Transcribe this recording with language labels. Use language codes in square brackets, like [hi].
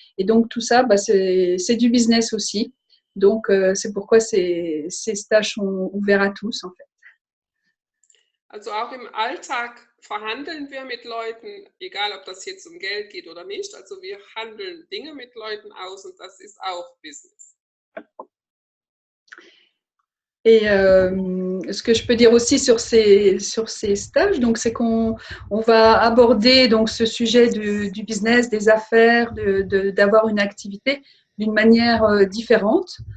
[fr] Et donc tout ça, bah, c'est du business aussi. Donc c'est pourquoi ces stages sont ouverts à tous en fait. [de] Also auch im Alltag verhandeln wir mit Leuten, egal ob das jetzt um Geld geht oder nicht. Also wir handeln Dinge mit Leuten aus und das ist auch Business. [fr] Et ce que je peux dire aussi sur ces stages, donc c'est qu'on va aborder donc ce sujet du business, des affaires, d'avoir une activité d'une manière différente.